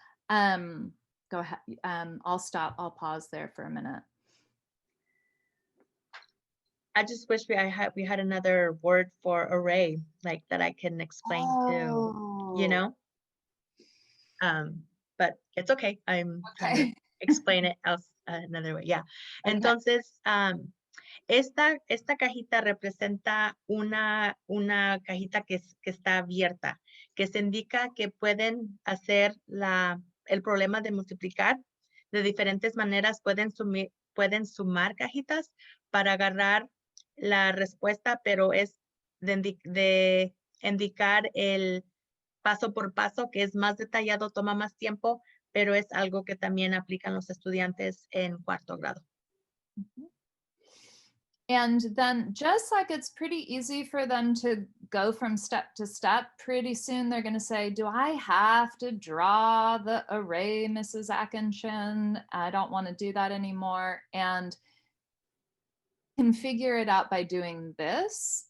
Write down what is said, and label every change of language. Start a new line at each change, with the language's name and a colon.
English: Go ahead. I'll pause there for a minute. I just wish we had another word for array, like that I can explain to, you know. But it's okay. I'm trying to explain it else another way. Yeah. Okay.
Spanish: Entonces, esta cajita representa una cajita que está abierta, que se indica que pueden hacer el problema de multiplicar de diferentes maneras. Pueden sumar cajitas para agarrar la respuesta, pero es de indicar el paso por paso, que es más detallado, toma más tiempo, pero es algo que también aplican los estudiantes en 4º grado.
English: And then just like it's pretty easy for them to go from step to step, pretty soon they're going to say, do I have to draw the array, Mrs. Atkinson? I don't want to do that anymore. And can figure it out by doing this.